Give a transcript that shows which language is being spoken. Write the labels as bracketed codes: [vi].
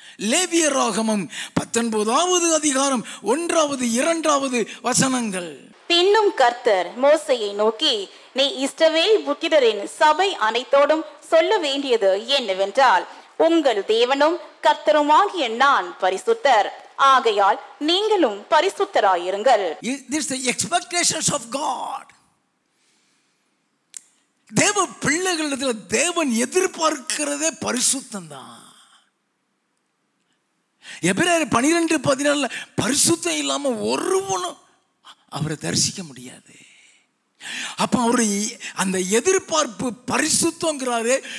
[ta] லேவியராகமம் 19வது அதிகாரம் 1வது 2வது வசனங்கள். பின்னும் கர்த்தர் மோசேயை நோக்கி, நீ இஸ்ரவேல் புத்திரரின் சபை அனைத்தோடும் சொல்ல வேண்டியது என்னவென்றால், உங்கள் தேவனும் கர்த்தருமாகிய நான் பரிசுத்தர், ஆகையால் நீங்களும் பரிசுத்தராயிருங்கள். [en] This is the expectations of God. [ta] தேவ பிள்ளைகளிடத்தில் தேவன் எதிர்பார்க்கிறதே பரிசுத்தம் தான். எபிரேயர் 12:14 பரிசுத்தம் இல்லாம ஒருவனும் அவரை தரிசிக்க முடியாது. அப்ப அவரு அந்த எதிர்பார்ப்பு பரிசுத்தங்கிறாரு.